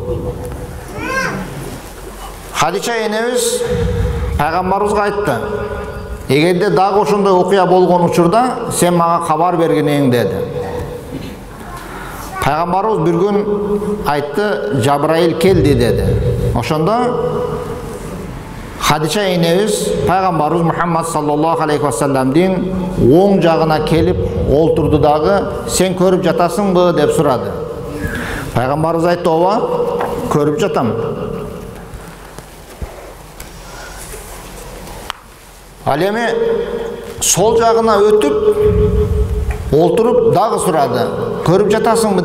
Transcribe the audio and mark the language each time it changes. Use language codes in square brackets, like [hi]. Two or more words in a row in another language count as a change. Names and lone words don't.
[ky] Хадича энебиз пайгамбарыбызга айтты: "Эгерде дагы ошондой окуя болгон учурда сен мага кабар бергинең" деди. Пайгамбарыбыз бир күн айтты: "Жабраил келди" деди. Ошондо Хадича энебиз пайгамбарыбыз Мухаммад [ar] صلى الله عليه وسلم [ky] оң жагына келип олтурду дагы: "Сен көрүп жатасыңбы?" деп сурады. Пайгамбарыбыз айтты: "Ооба, көрүп жатам." Ал эми сол жагына өтүп олтуруп дагы сурады: "Көрүп жатасыңбы?"